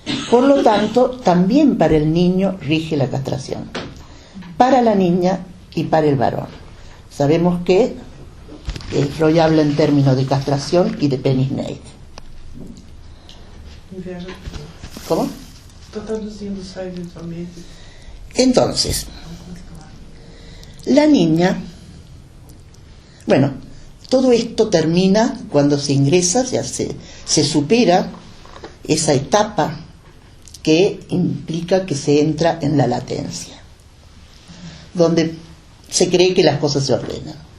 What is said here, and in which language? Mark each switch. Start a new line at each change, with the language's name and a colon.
Spanish: Por lo tanto, también para el niño rige la castración. Para la niña y para el varón. Sabemos que Freud habla en términos de castración y de penis-neid. ¿Cómo?
Portuguese: Estou traduzindo só eventualmente.
Spanish: Entonces, la niña, bueno, todo esto termina cuando se ingresa, se supera esa etapa que implica que se entra en la latencia, donde se cree que las cosas se ordenan.